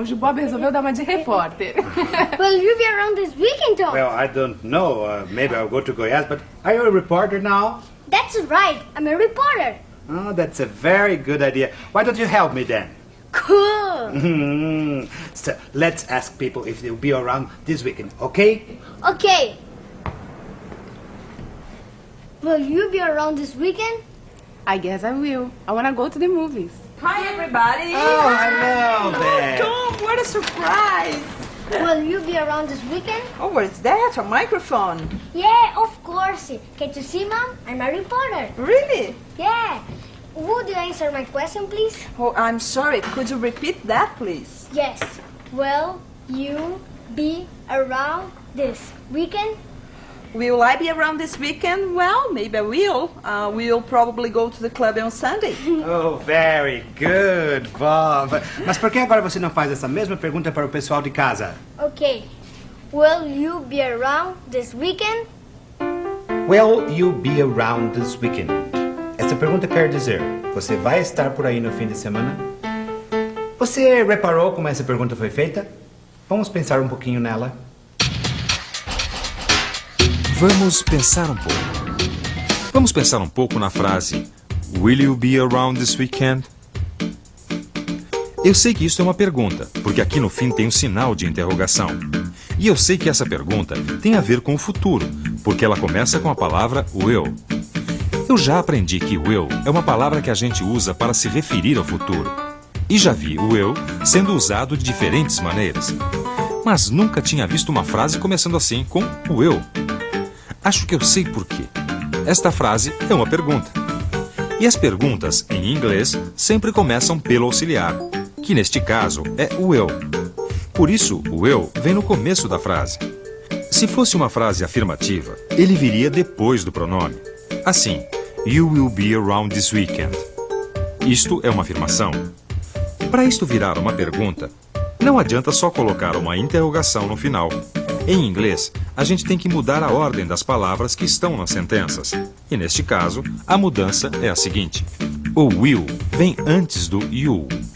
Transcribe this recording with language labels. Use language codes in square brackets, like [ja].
[pt] O Bob resolveu dar uma de repórter. [en] Will you be around this weekend, Tom? Well, I don't know. Maybe I'll go to Goiás, but are you a reporter now? That's right. I'm a reporter. Oh, that's a very good idea. Why don't you help me then? Cool. So, let's ask people if they'll be around this weekend, okay? Okay. Will you be around this weekend? I guess I will. I wanna go to the movies. Hi, everybody. Oh, hello there. Tom, what a surprise. Will you be around this weekend? Oh, what is that? A microphone? Yeah, of course. Can't you see, Mom? I'm a reporter. Really? Yeah. Would you answer my question, please? Oh, I'm sorry. Could you repeat that, please? Yes. Will you be around this weekend? Will I be around this weekend? Well, maybe I will. We'll probably go to the club on Sunday. Oh, very good, Bob. [pt] Mas por que agora você não faz essa mesma pergunta para o pessoal de casa? [en] Okay. Will you be around this weekend? Will you be around this weekend? [pt] Essa pergunta quer dizer, você vai estar por aí no fim de semana? Você reparou como essa pergunta foi feita? Vamos pensar um pouquinho nela. Vamos pensar um pouco. Vamos pensar um pouco na frase [en] Will you be around this weekend? [pt] Eu sei que isso é uma pergunta, porque aqui no fim tem um sinal de interrogação. E eu sei que essa pergunta tem a ver com o futuro, porque ela começa com a palavra will. Eu já aprendi que will é uma palavra que a gente usa para se referir ao futuro. E já vi o will sendo usado de diferentes maneiras. Mas nunca tinha visto uma frase começando assim com will. Acho que eu sei por quê. Esta frase é uma pergunta. E as perguntas, em inglês, sempre começam pelo auxiliar, que neste caso é o will. Por isso, o will vem no começo da frase. Se fosse uma frase afirmativa, ele viria depois do pronome. Assim, [en] you will be around this weekend. [pt] Isto é uma afirmação. Para isto virar uma pergunta, não adianta só colocar uma interrogação no final. Em inglês, a gente tem que mudar a ordem das palavras que estão nas sentenças. E neste caso, a mudança é a seguinte. O will vem antes do you.